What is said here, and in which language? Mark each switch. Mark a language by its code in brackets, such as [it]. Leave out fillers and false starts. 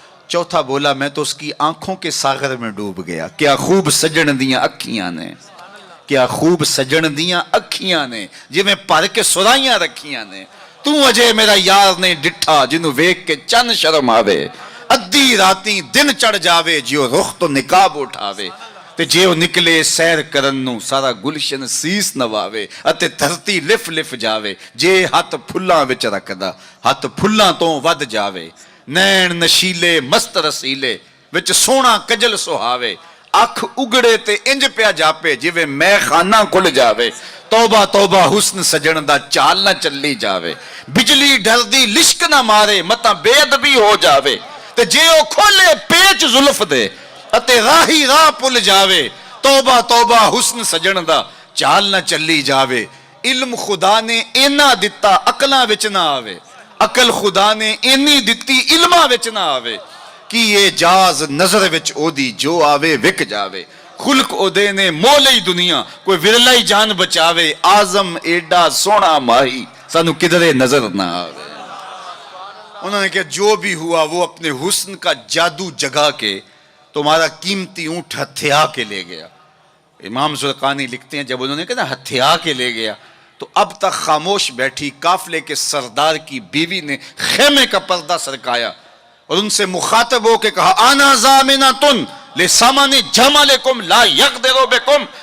[hi] चौथा बोला मैं तो उसकी आंखों के सागर में डूब गया। [pa] क्या खूब सजन दियां अखियां ने, क्या खूब सजन दियां अखियां ने, जिवें भर के सुराइयां रखियां ने। तू अजे मेरा यार ने डिठा जिन्हों वेख के चन शर्म आवे। अद्धी राती दिन चढ़ जावे जियो रुख तो निकाब उठावे। ते जे ਉਹ ਨਿਕਲੇ ਸੈਰ ਕਰਨ ਨੂੰ ਸਾਰਾ ਗੁਲਸ਼ਨ ਸੀਸ ਨਵਾਵੇ ਅਤੇ ਧਰਤੀ ਲਿਫ ਲਿਫ ਜਾਵੇ। ਜੇ ਹੱਥ ਫੁੱਲਾਂ ਵਿੱਚ ਰੱਖਦਾ ਹੱਥ ਫੁੱਲਾਂ ਤੋਂ ਵੱਧ ਜਾਵੇ। ਨੈਣ ਨਸ਼ੀਲੇ ਮਸਤ ਰਸੀਲੇ ਵਿੱਚ ਸੋਹਣਾ ਕਜਲ ਸੁਹਾਵੇ। ਅੱਖ ਉਗੜੇ ਤੇ ਇੰਜ ਪਿਆ ਜਾਪੇ ਜਿਵੇਂ ਮੈਖਾਨਾ ਖੁੱਲ ਜਾਵੇ। ਤੌਬਾ ਤੌਬਾ ਹੁਸਨ ਸਜਣ ਦਾ ਚਾਲ ਨਾ ਚੱਲੀ ਜਾਵੇ। ਬਿਜਲੀ ਡਰਦੀ ਲਿਸ਼ਕ ਨਾ ਮਾਰੇ ਮਤਾਂ ਬੇਅਦਬੀ ਹੋ ਜਾਵੇ। ਤੇ ਜੇ ਉਹ ਖੋਲੇ ਪੇਚ ਜ਼ੁਲਫ ਦੇ ਅਤੇ ਰਾਹੀ ਰਾਹ ਭੁੱਲ ਜਾਵੇ। ਤੌਬਾ ਤੌਬਾ ਹੁਸਨ ਸਜਣ ਦਾ ਚਾਲ ਨਾ ਚੱਲੀ ਜਾਵੇ। ਇਲਮ ਖੁਦਾ ਨੇ ਇੰਨਾ ਦਿੱਤਾ ਅਕਲਾਂ ਵਿੱਚ ਨਾ ਆਵੇ। ਅਕਲ ਖੁਦਾ ਨੇ ਇੰਨੀ ਦਿੱਤੀ ਇਲਮਾਂ ਵਿੱਚ ਨਾ ਆਵੇ ਕਿ ਇਹ ਜਾਜ਼ ਨਜ਼ਰ ਵਿੱਚ ਉਹਦੀ ਜੋ ਆਵੇ ਵਿਕ ਜਾਵੇ। ਖੁਲਕ ਉਹਦੇ ਨੇ ਮੋਹ ਲਈ ਦੁਨੀਆ ਕੋਈ ਵਿਰਲਾ ਹੀ ਜਾਨ ਬਚਾਵੇ। ਆਜ਼ਮ ਏਡਾ ਸੋਹਣਾ ਮਾਹੀ ਸਾਨੂੰ ਕਿਧਰੇ ਨਜ਼ਰ ਨਾ ਆਵੇ। [hi] उन्होंने कहा जो भी हुआ वो अपने हुस्न का जादू जगा के तुम्हारा कीमती ऊँट हथिया के ले गया। इमाम ज़ुरक़ानी लिखते हैं जब उन्होंने कहा ना हथिया के ले गया तो अब तक खामोश बैठी काफिले के सरदार की बीवी ने खेमे का पर्दा सरकाया और उनसे मुखातब हो के कहा [ar] आना ज़ामिना तुन ले सामाने जमालेकुम ला यक़दिरु बिकुम।